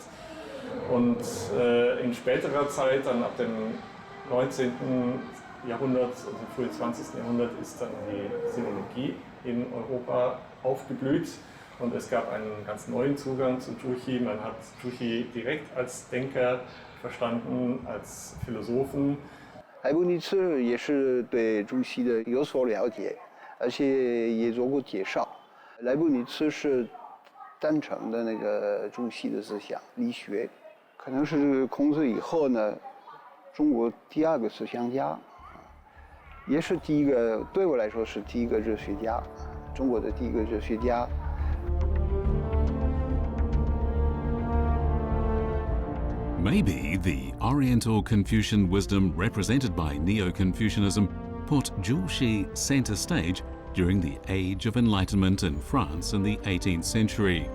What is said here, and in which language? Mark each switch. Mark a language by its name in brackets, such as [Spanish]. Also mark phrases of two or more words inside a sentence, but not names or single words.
[German] Und in späterer Zeit, dann ab dem 19. Jahrhundert und im frühen 20. Jahrhundert, ist dann die Sinologie in Europa aufgeblüht und es gab einen ganz neuen Zugang zu Zhu Xi. Man hat Zhu Xi direkt als Denker verstanden, als Philosophen. [Chinese] 莱布尼茨也是对朱熹的有所了解，而且也做过介绍。莱布尼茨是赞成的那个朱熹的思想理学，可能是孔子以后呢，中国第2个思想家，也是第1个，对我来说是第1个哲学家，中国的第1个哲学家。 [English] Maybe the Oriental Confucian wisdom represented by Neo-Confucianism put Zhu Xi center stage during the Age of Enlightenment in France in the 18th century.